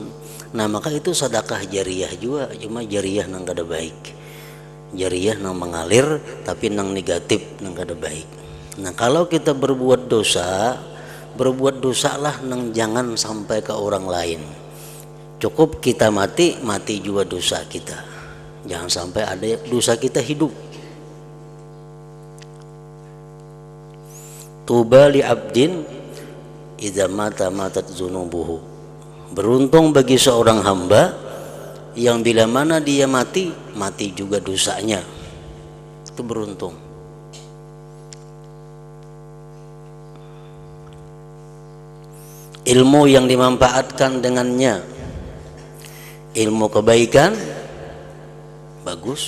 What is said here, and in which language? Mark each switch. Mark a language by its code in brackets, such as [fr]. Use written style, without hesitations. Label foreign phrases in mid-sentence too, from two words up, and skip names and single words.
[bjn] Nah maka itu sedekah jariyah juga, cuma jariyah nang kada baik, jariyah nang mengalir tapi nang negatif, nang kada baik. Nah kalau kita berbuat dosa lah nang jangan sampai ke orang lain. Cukup kita mati juga dosa kita, jangan sampai ada dosa kita hidup. [ar] طوبى لعبد إذا مات ماتت ذنوبه. [id] Beruntung bagi seorang hamba yang bila mana dia mati juga dosanya. Itu beruntung. Ilmu yang dimanfaatkan dengannya, ilmu kebaikan, bagus.